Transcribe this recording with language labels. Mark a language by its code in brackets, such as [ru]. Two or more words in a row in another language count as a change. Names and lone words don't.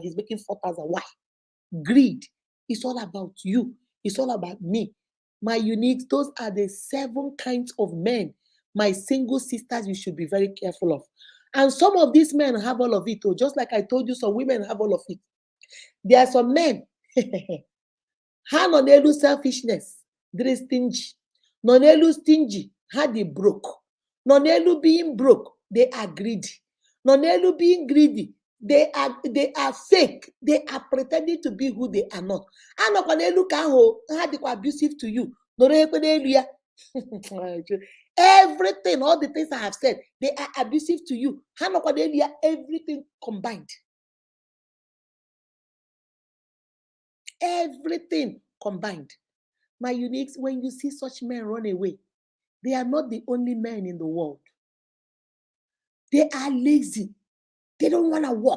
[en] He's making 4,000. Why? Greed. It's all about you. It's all about me. My uniques, those are the 7 kinds of men. My single sisters, you should be very careful of. And some of these men have all of it. Oh, just like I told you, some women have all of it. There are some men. [ig] Ha nọ n'elu selfishness, dịrị stingy. Nọ n'elu stingy, ha dị broke. Nọ n'elu [en] being broke, they are greedy. [ig] Nọ n'elu [en] being greedy, they are fake. They are pretending to be who they are not. [ig] Anọkwa n'elu ka ahụ ha dịkwa [en] abusive to you. [ig] Nọrọ ekwe n'elu ya. [en] Everything, all the things I have said, they are abusive to you. [ig] Ha nọkwa n'elu ya, [en] everything combined. Everything combined. My uniques, when you see such men run away, they are not the only men in the world. They are lazy. They don't want to work.